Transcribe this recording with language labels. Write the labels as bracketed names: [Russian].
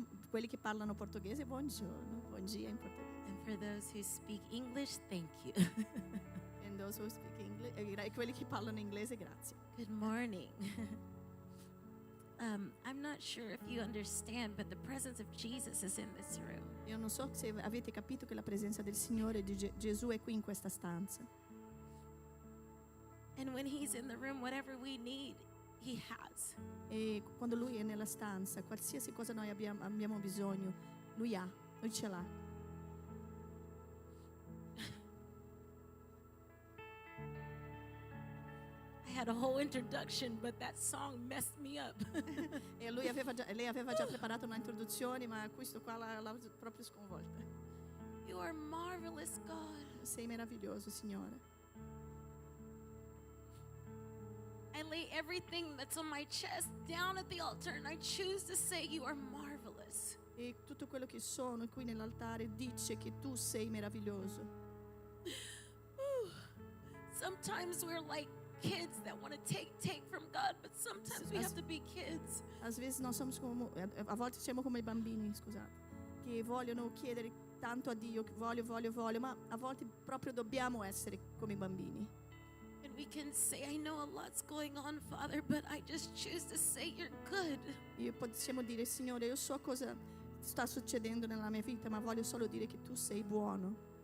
[Italian] Quelli che parlano portoghese, buongiorno, [Portuguese] bom dia [Italian] in portoghese. [English] And for those who speak English, thank you. And those who speak English, [Italian] e quelli che parlano inglese, grazie. [English] Good morning. I'm not sure if you understand, but the presence of Jesus is in this room. [Italian] Io non so se avete capito che la presenza del Signore di Gesù è qui in questa stanza. [English] And when He's in the room, whatever we need, He has. [Italian] E quando Lui è nella stanza, qualsiasi cosa noi abbiamo bisogno, Lui ce l'ha. [English] I had a whole introduction, but that song messed me up. [Italian] E lei aveva già preparato un'introduzione, ma questo qua l'ha proprio sconvolta. [English] You are marvelous, God. [Italian] Sei meraviglioso, Signore. [English] I lay everything that's on my chest down at the altar, and I choose to say you are marvelous. [Italian] E tutto quello che sono qui nell'altare dice che tu sei meraviglioso. [English] Sometimes we're like kids that want to take from God, but sometimes we have to be kids. [Portuguese] Às vezes nós somos como, [Italian] a volte siamo come i bambini, scusate, che vogliono chiedere tanto a Dio, che voglio, ma a volte proprio dobbiamo essere come i bambini. [English] And we can say, I know a lot's going on, Father, but I just choose to say you're good. [Italian] E possiamo dire, Signore, io so cosa sta succedendo nella mia vita, ma voglio solo dire che tu sei buono.